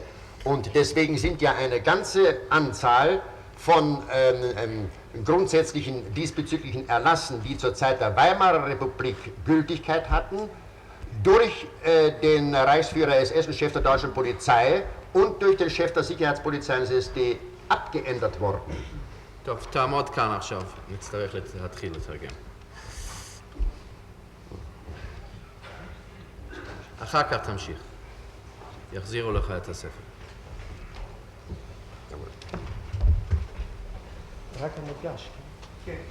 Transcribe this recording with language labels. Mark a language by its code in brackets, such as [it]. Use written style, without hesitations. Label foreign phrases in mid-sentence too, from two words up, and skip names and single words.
[de] Und deswegen sind ja eine ganze Anzahl von grundsätzlichen diesbezüglichen Erlassen, die zur Zeit der Weimarer Republik Gültigkeit hatten, durch den Reichsführer SS und Chef der deutschen Polizei und durch den Chef der Sicherheitspolizei des SD abgeändert worden. [he] טוב, תעמוד כאן עכשיו, נצטרך להתחיל לתרגם. אחר כך תמשיך. יחזירו לך את הספר. רק המודגש. כן.